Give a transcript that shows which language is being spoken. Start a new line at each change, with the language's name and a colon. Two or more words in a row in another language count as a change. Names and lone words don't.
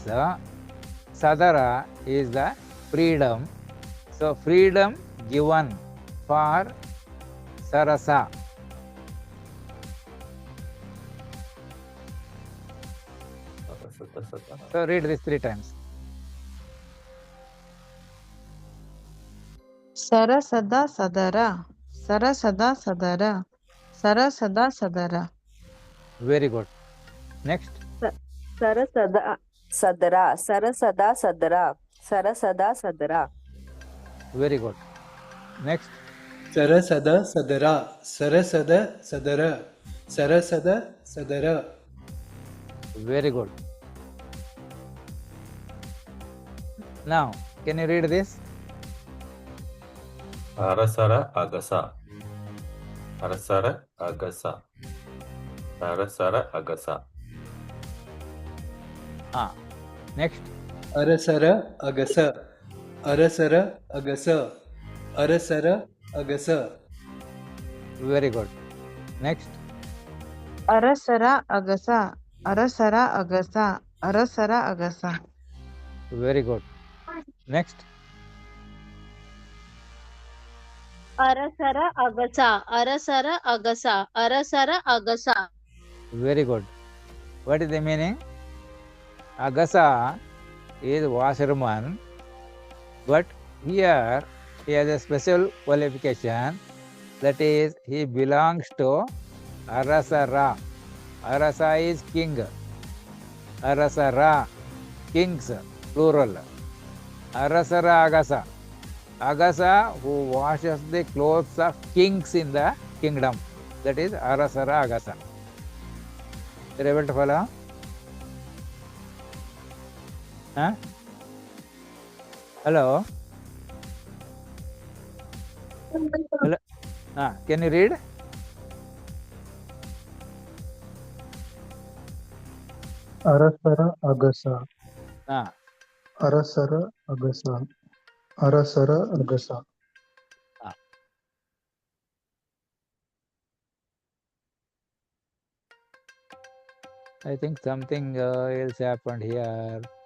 English: Sadara is the freedom. So freedom given for sarasa. So read this 3 times.
Kannada: Sarasada sadara, Sarasada sadara, Sarasada sadara.
English: Very good. Next.
Kannada: Sarasada sadara. Sarasada sadara. Sarasada sadara.
English: Very good. Next.
Kannada: Sarasada sadara, Sarasada sadara, Sarasada sadara.
English: Very good. Now, can you read this?
Kannada: Arasara Agasa. Arasara Agasa. Arasara Agasa.
English: Next.
Kannada: Arasara Agasa. Arasara Agasa. Arasara Agasa.
English: Very good. Next.
Kannada: Arasara agasa, Arasara agasa, Arasara agasa.
English: Very good. Next.
Kannada: Arasara agasa, Arasara agasa, Arasara agasa.
English: Very good. What is the meaning? Agasa is washerman, but here he has a special qualification, that is he belongs to Arasara. Arasa is king. Arasara, kings, plural.
Kannada: Arasara Agasa.
English: Agasa who washes the clothes of kings in the kingdom. That is
Kannada: Arasara Agasa.
English: You're able to follow? Huh? Hello? Hello? Can you read?
Kannada: Arasara agasa. Arasara agasa. Arasara agasa.
English: I think something else happened here.